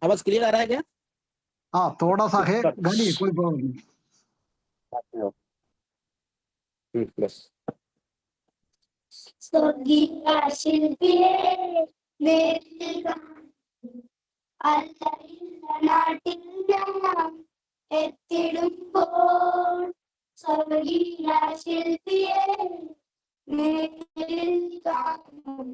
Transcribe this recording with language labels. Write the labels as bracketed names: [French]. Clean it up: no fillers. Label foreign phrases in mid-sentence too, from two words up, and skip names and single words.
[Hindi] आवाज क्लियर आ रहा है क्या? हाँ थोड़ा सा है गाली, कोई प्रॉब्लम नहीं। [Malayalam] സ്വർഗീയ ശില്പിയെ അല്ലറില്ല നാട്ടിൽ ഞാൻ എത്തിടുമ്പോൾ സ്വർഗീയ ശില്പിയെ നേരിൽ കാണും.